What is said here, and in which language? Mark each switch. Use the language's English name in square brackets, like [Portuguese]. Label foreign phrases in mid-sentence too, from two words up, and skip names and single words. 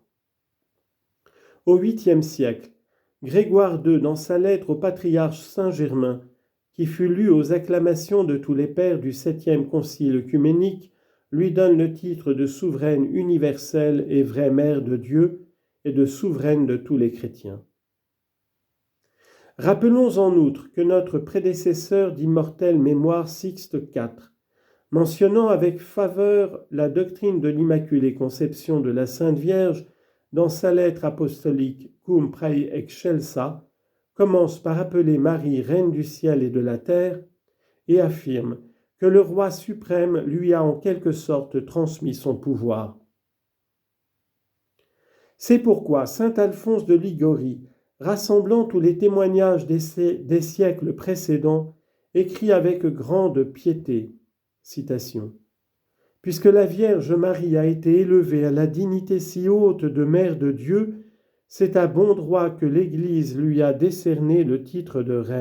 [French] Au 8e siècle, Grégoire II, dans sa lettre au patriarche Saint-Germain, qui fut lue aux acclamations de tous les pères du 7e Concile œcuménique, lui donne le titre de souveraine universelle et vraie Mère de Dieu et de souveraine de tous les chrétiens. Rappelons en outre que notre prédécesseur d'immortelle mémoire Sixte IV, mentionnant avec faveur la doctrine de l'Immaculée Conception de la Sainte Vierge dans sa lettre apostolique Cum prae excelsa, commence par appeler Marie reine du ciel et de la terre et affirme que le roi suprême lui a en quelque sorte transmis son pouvoir. C'est pourquoi saint Alphonse de Liguori, rassemblant tous les témoignages des siècles précédents, écrit avec grande piété, citation, « Puisque la Vierge Marie a été élevée à la dignité si haute de Mère de Dieu, c'est à bon droit que l'Église lui a décerné le titre de reine.